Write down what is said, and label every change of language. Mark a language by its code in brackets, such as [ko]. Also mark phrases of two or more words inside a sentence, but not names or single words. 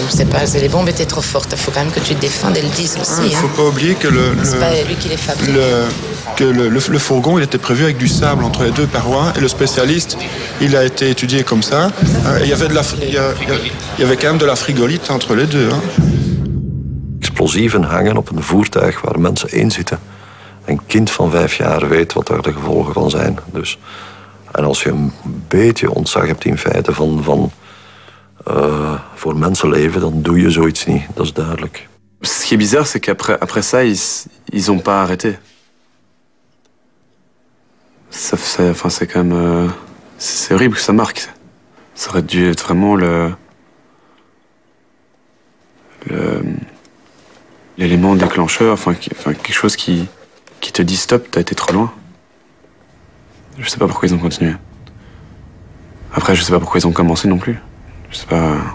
[fr] Les bombes étaient trop fortes. Il faut quand même que tu te défendes et le dises aussi. Il ne faut pas oublier que c'est pas lui qui les fabrique. Le fourgon, il était prévu avec du sable entre les deux parois. Et le spécialiste, il a été étudié comme ça. Il y avait quand même de la frigolite entre les deux. Hein. [nl] Explosieven hangen op een voertuig waar mensen in zitten. Een kind van 5 jaar weet wat daar de gevolgen van zijn. Dus, en als je een beetje ontzag hebt in feite voor mensenleven, dan doe je zoiets niet. Dat is duidelijk. [fr] Ce qui est bizarre, c'est qu'après ça, ils ont pas arrêté. C'est quand même... c'est horrible que ça marque. Ça aurait dû être vraiment l'élément déclencheur, quelque chose qui te dit stop, t'as été trop loin. Je sais pas pourquoi ils ont continué. Après, je sais pas pourquoi ils ont commencé non plus. Je sais pas...